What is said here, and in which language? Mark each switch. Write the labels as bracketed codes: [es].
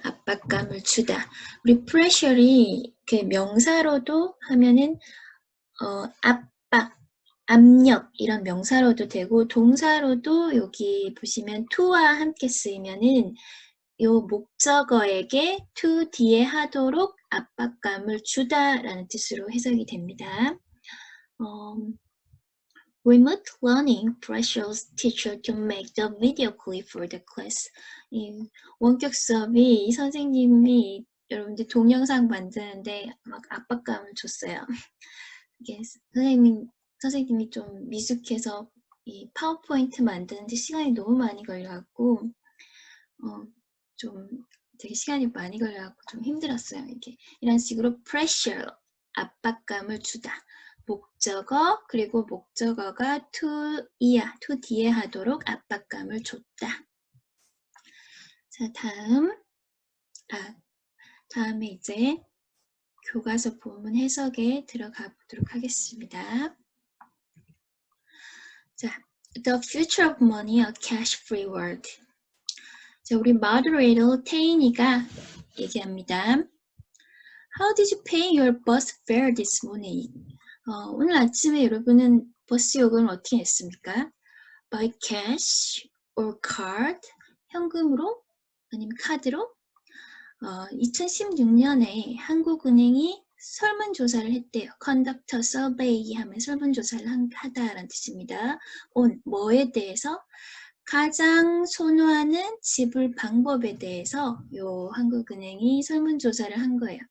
[ko] 압박감을 주다. 우리 pressure이 그 명사로도 하면은 압박, 압력 이런 명사로도 되고 동사로도 여기 보시면 to와 함께 쓰이면은 요 목적어에게 to 뒤에 하도록 압박감을 주다라는 뜻으로 해석이 됩니다. [en] Remote learning pressures teacher to make the video clip for the class. [ko] 이 원격 수업이 이 선생님이 여러분들 동영상 만드는데 막 압박감을 줬어요. 이게 선생님이 좀 미숙해서 이 파워포인트 만드는데 시간이 너무 많이 걸려갖고 좀 되게 시간이 많이 걸려갖고 좀 힘들었어요. 이게 이런 식으로 pressure, 압박감을 주다. 목적어 그리고 목적어가 to 뒤에 하도록 압박감을 줬다. 자, 다음에 이제 교과서 본문 해석에 들어가 보도록 하겠습니다. [en] 자, The future of money, a cash-free world. [ko] 자, 우리 moderator 태인이가 얘기합니다. [en] How did you pay your bus fare this morning? [ko] 오늘 아침에 여러분은 버스 요금을 어떻게 냈습니까? [en] By cash or card? [ko] 현금으로? 아니면 카드로? 2016년에 한국은행이 설문조사를 했대요. [en] Conduct a survey [ko] 하면 설문조사를 하다라는 뜻입니다. 뭐에 대해서? 가장 선호하는 지불 방법에 대해서 요 한국은행이 설문조사를 한 거예요.